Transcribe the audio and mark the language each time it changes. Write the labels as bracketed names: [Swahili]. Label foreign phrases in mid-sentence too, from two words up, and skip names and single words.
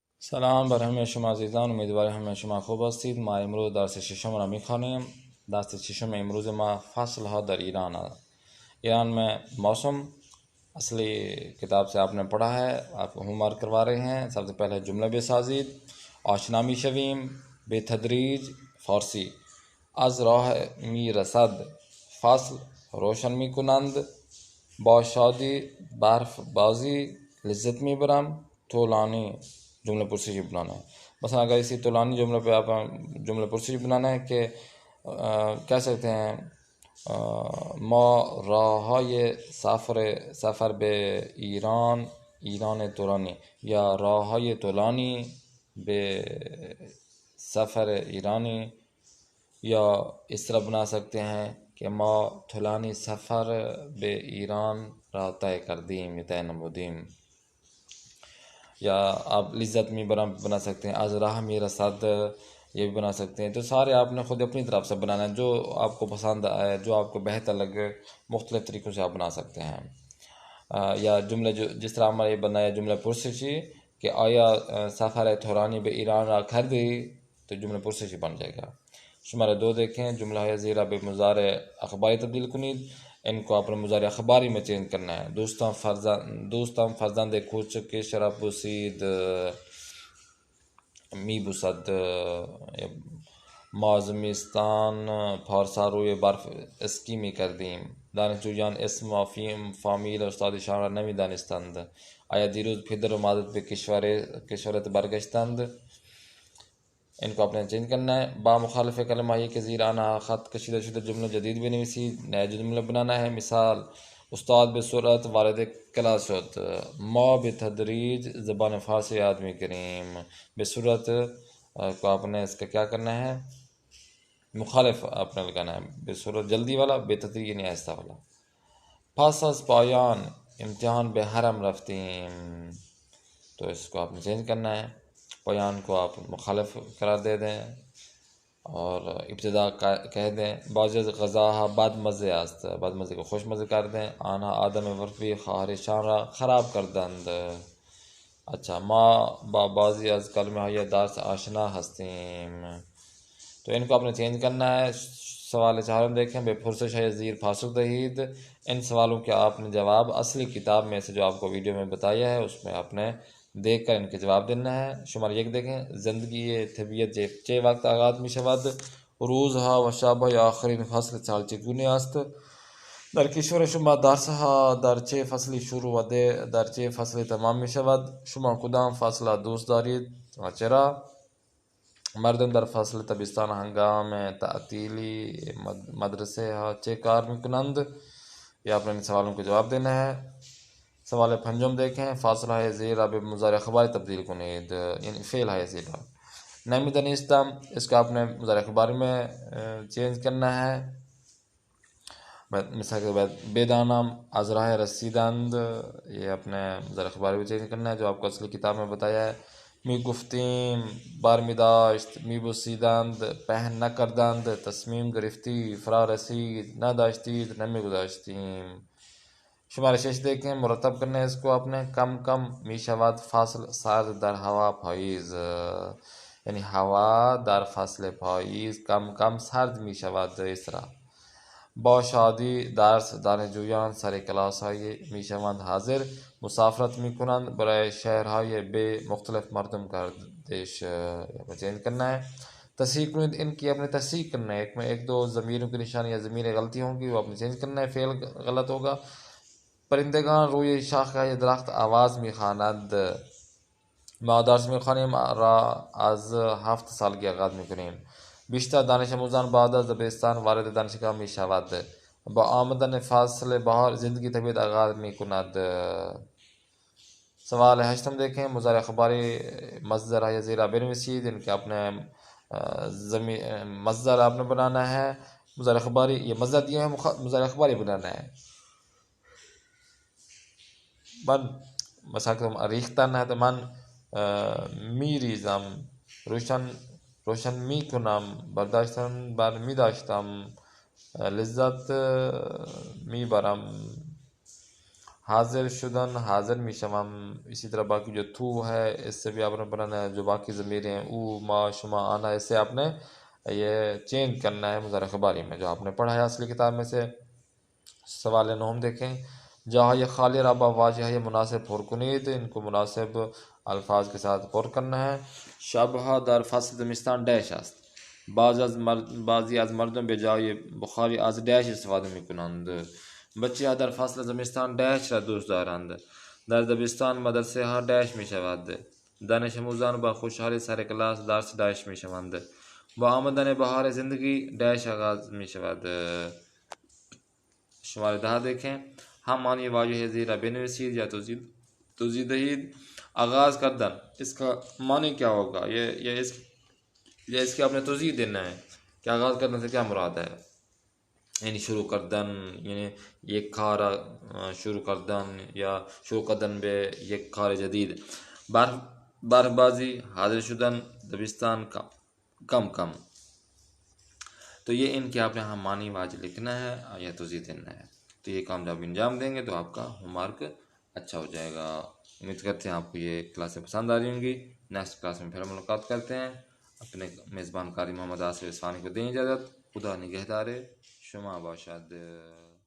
[Persian] سلام بر همه شما عزیزان، امیدوارم همه شما خوب هستید. ما امروز درس ششم را میخوانیم. درس ششم امروز ما فصل ها در ایران ہے. [Urdu] ایران میں موسم اصلی کتاب سے آپ نے پڑھا ہے، آپ ہوم ورک کروا رہے ہیں. سب سے پہلے جملہ [Persian] بسازید، آشنا می شویم، بے تدریج فارسی. از راه می رسد فصل روشن می کنند، با شادی برف بازی لذت می برم. [Urdu] طولانی جملہ پرسشی بنانا ہے. مثلا اگر اسی طولانی جملے پہ آپ جملہ پرسشی بنانا ہے کہ کہہ سکتے ہیں [Persian] ما راههای سفر به ایران طولانی، یا راههای طولانی به سفر ایرانی. [Urdu] یا اس طرح بنا سکتے ہیں کہ [Persian] ما طولانی سفر به ایران را طے کردیم [Urdu] یا طے نمودیم. یا آپ [Persian] لذت می برم [Urdu] بنا سکتے ہیں، [Persian] از راہ می رسد [Urdu] یہ بھی بنا سکتے ہیں. تو سارے آپ نے خود اپنی طرف سے بنانا ہے، جو آپ کو پسند آئے، جو آپ کو بہتر لگے، مختلف طریقوں سے آپ بنا سکتے ہیں. یا جملہ جس طرح ہمارا یہ بنا ہے جملہ پرسشی کہ [Persian] آیا سفر طولانی به ایران را کردی، [Urdu] تو جملہ پرسشی بن جائے گا. [Persian] شمارہ 2 دیکھیں، جملہ زیرہ به مضارع اخباری تبدیل کنید. [Urdu] ان کو اپنے [Persian] مضارع اخباری [Urdu] میں چینج کرنا ہے. [Persian] دوستم فرزند کوچک شراب بوسید، می بوسد. ما زمستان پارسا روی برف اسکی می کردیم. دانشجویان اسم و فامیل استادشان را نمی دانستند. آیا دیروز پدر و مادر به کشورت برگشتند. [Urdu] ان کو اپنے چینج کرنا ہے. [Persian] با مخالف کلمہ یہ کہ زیر آنا خط کشیدہ شدہ جملہ جدید بنویسید، [Urdu] نیا جملہ بنانا ہے. [Persian] مثال: استاد به سرعت وارد کلاس شد. ما به تدریج زبان فارسی یاد میکنیم. به سرعت [Urdu] کو آپ نے اس کا کیا کرنا ہے، مخالف آپ نے لگانا ہے. [Persian] به سرعت [Urdu] جلدی والا، [Persian] بے تدریج [Urdu] یعنی آہستہ والا. [Persian] پس از پایان امتحان به حرم رفتیم، [Urdu] تو اس کو آپ نے چینج کرنا ہے. پایان کو آپ مخالف قرار دے دیں اور ابتدا کہہ دیں. [Persian] بعض از غذاها بد مزه است، بد مزه [Urdu] کو خوش مزه کر دیں. [Persian] آنها آدم ورفی خواهرشان را خراب کردند. اچھا، ما با بعضی از کلمه های درس آشنا هستیم، [Urdu] تو ان کو آپ نے چینج کرنا ہے. [Persian] سوال چہارم دیکھیں، بے پرسش ہے زیر پاسخ دہید. [Urdu] ان سوالوں کے آپ نے جواب اصلی کتاب میں سے جو آپ کو ویڈیو میں بتایا ہے اس میں آپ نے دیکھ کر ان کے جواب دینا ہے. شمار 1 دیکھیں، [Persian] زندگی طبیعت چه وقت آغاز می شود. روزها و شب‌های آخرین فصل سال چگونه است. در کشور شما درسها در چه فصلی شروع و در چه فصلی تمام می شود. شما کدام فصل دوست دارید و چرا. مردم در فصل تابستان هنگام تعطیلی مدرسه ها چه کار میکنند. [Urdu] یہ آپ نے ان سوالوں کو جواب دینا ہے. [Persian] سوال 5 دیکھیں، فاصلہ ہے زیرہ به مضارع اخباری تبدیل کنید، یعنی فعل ہے زیرہ. [Urdu] نمیدانستم، اس کو آپ نے [Persian] مضارع اخباری [Urdu] میں چینج کرنا ہے. مثال کے بعد [Persian] بدانم از راه رسیدند، [Urdu] یہ اپنے [Persian] مضارع اخباری [Urdu] میں چینج کرنا ہے جو آپ کو اصلی کتاب میں بتایا ہے. [Persian] می گفتیم بار می داشت، می بوسیدند پهن نکردند، تصمیم گرفتی فرا رسید، نداشتید نمی گذاشتیم. شمارہ 6 دیکھیں، مرتب کرنا ہے اس کو آپ نے. کم کم می شود فصل سرد در هوا پاییز، یعنی هوا در فصل پاییز کم کم سرد می شود. [Urdu] اس طرح [Persian] با شادی درس دانشجویان سر کلاس های می شوند حاضر. مسافرت می کنند برای شهرهای به مختلف مردم گردش، [Urdu] چینج کرنا ہے. [Persian] تصحیح کنید، [Urdu] ان کی اپنے تصحیح کرنا ہے. ایک میں 1-2 ضمیروں کی نشانی یا ضمیر غلطی ہوں گی، وہ اپنے چینج کرنا ہے. فعل غلط ہوگا. [Persian] پرندگان روی شاخه های درخت آواز می خواند. ما درس می خوانیم را از 7 سالگی آغاز می کنیم. بیشتر دانش آموزان بعد از دبستان وارد دانشگاه می شود. با آمدن فصل بهار زندگی طبیعت آغاز می کند. سوال 8 دیکھیں، مضارع اخباری مصدر ہے زیرہ بنویسید. [Urdu] ان کے اپنے مصدر آپ نے بنانا ہے. [Persian] مضارع اخباری [Urdu] یہ مصدر دیا ہے، [Persian] مضارع اخباری [Urdu] بنانا ہے. من مثلا ریختن ہے تو [Persian] من میریزم، روشن می کنم، برداشتن بر می داشتم، لذت می برم. حاضر شدن حاضر میشوم. [Urdu] اسی طرح باقی جو تو ہے اس سے بھی آپ نے پڑھنا ہے. جو باقی ضمیر ہیں [Persian] او ما شما آنا، [Urdu] اس سے آپ نے یہ چینج کرنا ہے [Persian] مضارع خباری [Urdu] میں جو آپ نے پڑھا ہے اصلی کتاب میں سے. سوال نوم دیکھیں. جہاں یہ خالی رابع واجہ ہے، یہ [Persian] مناسب پر کنید، [Urdu] ان کو مناسب الفاظ کے ساتھ پر کرنا ہے. [Persian] شبہ در فصل زمستان ڈیش است. بعضی از مردم به جای بخاری از ڈیش استفاده میکنند. بچه در فصل زمستان ڈیش را دوست دارند. در دبستان مدرسه ها ڈیش می شود. دانش آموزان با خوشحالی سر کلاس درس ڈیش می شوند. با آمدن بهار زندگی ڈیش آغاز می شود. شماره 10 دیکھیں. ہم معنی واجہ زیرہ بنویسید یا توضیح دہید. آغاز کردن، [Urdu] اس کا معنی کیا ہوگا؟ یہ اس کی آپ نے توضیح دینا ہے کہ آغاز کرنے سے کیا مراد ہے. [Persian] یعنی شروع کردن، یعنی یک کار شروع کردن یا شروع کردن به یک کار جدید. برف بازی، حاضر شدن، دبستان، کم. [Urdu] تو یہ ان کے آپ نے ہم معنی واجہ لکھنا ہے یا توضیح دینا ہے. تو یہ کامیابی انجام دیں گے تو آپ کا ہوم ورک اچھا ہو جائے گا. امید کرتے ہیں آپ کو یہ کلاسیں پسند آ رہی ہوں گی. نیکسٹ کلاس میں پھر ملاقات کرتے ہیں. اپنے میزبان قاری محمد آصف اصفہانی کو دیں اجازت. [Persian] خدا نگہدار شما باشد.